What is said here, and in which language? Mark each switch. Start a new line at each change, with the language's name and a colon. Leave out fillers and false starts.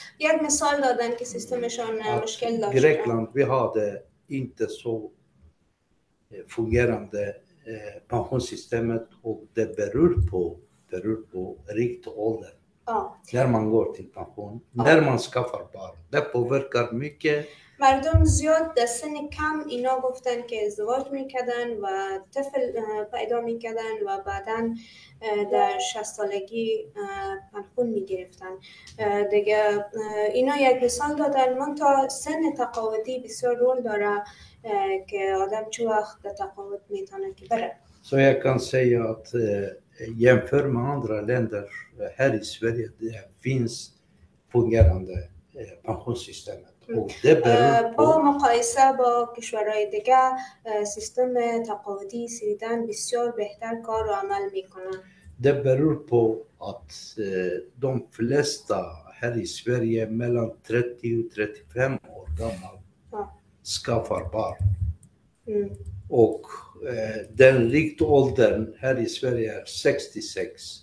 Persian: یک مثال دادن که سیستمشان مشکل داشت.
Swedish: Grekland, vi hade inte så fungerande pensionssystemet och det beror på riktåldern. När man går till pension, när man skaffar barn. Det påverkar mycket.
Persian: مردم زیاد در سن کم اینا گفتن که ازدواج میکردن و طفل پیدا میکردن و بعداً در 60 سالگی پنهون میگرفتن دیگه. اینا یک مثال دادن. من تا سن تقاعدی بسیار رول داره که آدم چه وقت در تقاعد میتونه که بره.
Swedish: Så jag kan säga att jämför med andra länder här i Sverige, det finns fungerande pensionssystemet.
Persian: با مقایسه با کشورهای دیگه سیستم تقاعدی سویدن بسیار بهتر کار و عمل میکنه.
Swedish: Det beror på att de flesta här i Sverige mellan 30 och 35 år gammal skaffar barn. Och den riktåldern här i Sverige är 66.